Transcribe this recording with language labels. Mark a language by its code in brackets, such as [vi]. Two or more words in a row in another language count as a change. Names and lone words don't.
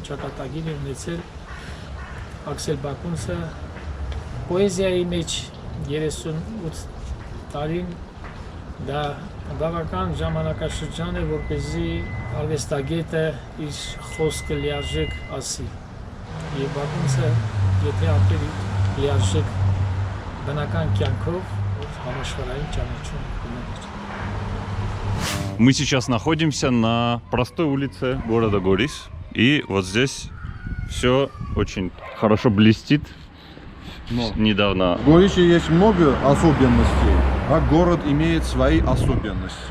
[hy] ճակատագիր է ունեցել Աքսել Բակունցը պոեզիայի մեջ 38 տարին դա բավական ժամանակաշրջան է, որպեսզի արվեստագետը իր խոսքը լիարժեք ասի։ Եվ Բակունցը, եթե ապրել լիարժեք բնական կյանքով, համաշխարհային ճանաչում կունենար։ [ru] Мы сейчас находимся на простой улице города Горис. И вот здесь все очень хорошо блестит. Но Недавно. в Горисе есть много особенностей, а город имеет свои особенности.